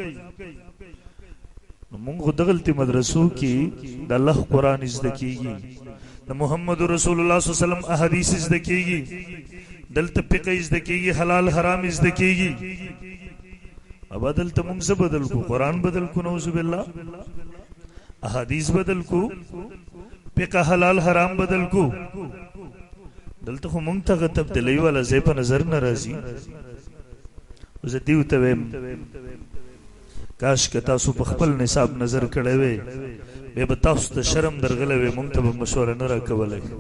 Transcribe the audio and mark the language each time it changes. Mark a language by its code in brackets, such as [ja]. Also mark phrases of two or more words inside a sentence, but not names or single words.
[ps] موږ دغلتي مدرسو کې د الله قرآن زده کیږي، د محمد رسول الله [ar] صلی الله علیه وسلم [ps] احادیث زده کیږي، دلته فقه زده کیږي، حلال حرام زده کیږي. اب دلته موږ څه بدل کو؟ قرآن بدل کو، [ar] نعوذ بالله، [ps] احادیث بدل کو، فقه حلال حرام بدل کو. دلته خو مونږ ته تبدیلی والا ځای په نظر نه راځي. زه دیو ته وایم کاش که تاسو په خپل نصاب نظر کړی وی، بیا به تاسو ته شرم درغلی وی، مونږ ته به مشوره نه راکولی.